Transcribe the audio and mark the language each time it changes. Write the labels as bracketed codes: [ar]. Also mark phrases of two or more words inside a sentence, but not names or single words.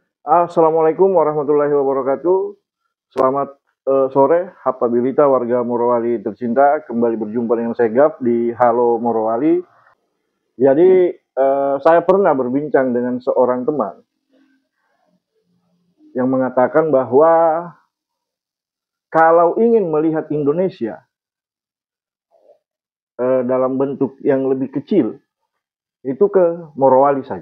[ar] السلام عليكم ورحمة الله وبركاته. [id] Selamat sore, Hapabilita warga Morowali tercinta. Kembali berjumpa dengan saya Gap di Halo Morowali. Jadi saya pernah berbincang dengan seorang teman yang mengatakan bahwa kalau ingin melihat Indonesia dalam bentuk yang lebih kecil, itu ke Morowali saja.